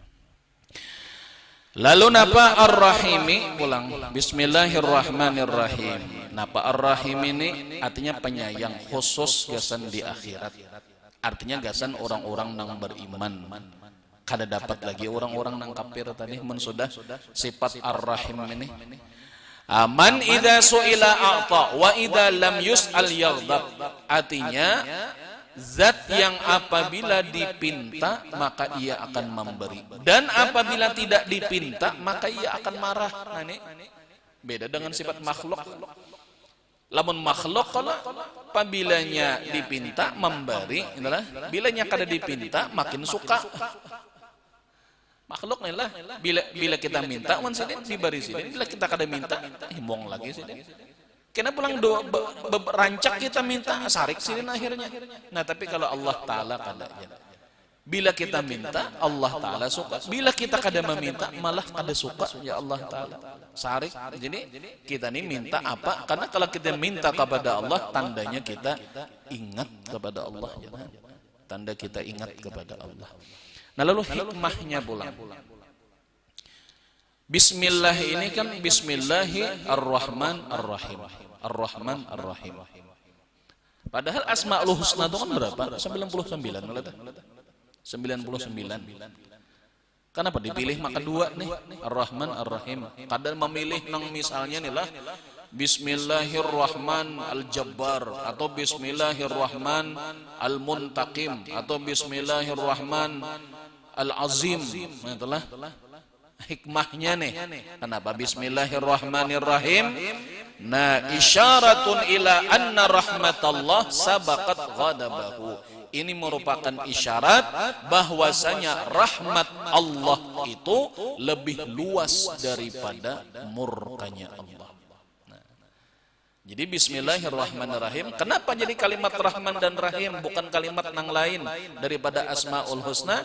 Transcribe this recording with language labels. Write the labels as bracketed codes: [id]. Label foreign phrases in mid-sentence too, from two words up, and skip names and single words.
[bjn] Lalu napa ar-rahimi pulang. Bismillahirrahmanirrahim. Napa ar-rahim ini artinya penyayang khusus gasan di akhirat. Artinya gasan orang-orang yang beriman. Kada dapat lagi orang-orang yang kafir tadi mun sudah sifat ar-rahim ini. [ar] من إذا سئل أعطى وإذا لم يسأل يغضب. [id] Artinya zat yang apabila dipinta maka ia akan memberi, dan apabila tidak dipinta maka ia akan marah. Nah, ini beda dengan sifat makhluk. [bjn] Lamun makhluk kalau pabilanya dipinta memberi, itulah bilanya kada dipinta makin suka. Makhluk nih lah, bila kita minta wan sidin diberi sidin, bila kita kada minta himbong lagi sidin. Kena pulang rancak kita minta sarik sidin akhirnya. Nah tapi kalau Allah Taala kada, bila kita minta Allah Taala suka, bila kita kada meminta malah kada suka ya Allah Taala. Sarik. Jadi kita ini minta apa? [id] Karena kalau kita minta kepada Allah tandanya kita ingat kepada Allah. Tanda kita ingat kepada Allah. Nah lalu hikmahnya pulang. Bismillah ini kan Bismillahirrahmanirrahim. Ar-Rahman Ar-Rahim. Padahal Asmaul Husna itu kan berapa? 99. 99. [bjn] Kenapa dipilih maka dua nih? Ar-Rahman Ar-Rahim. Kadang memilih nang misalnya nih lah Bismillahirrahman Al-Jabbar atau Bismillahirrahman Al-Muntaqim atau Bismillahirrahman Al-Azim. Itulah hikmahnya nih. [id] Kenapa Bismillahirrahmanirrahim? [ar] Nah, إشارة إلى أن رحمة الله سبقت غضبه. [id] Ini merupakan isyarat bahwasanya rahmat Allah itu lebih luas daripada murkanya Allah. Jadi Bismillahirrahmanirrahim. Kenapa jadi kalimat Rahman dan Rahim bukan kalimat yang lain daripada Asmaul Husna?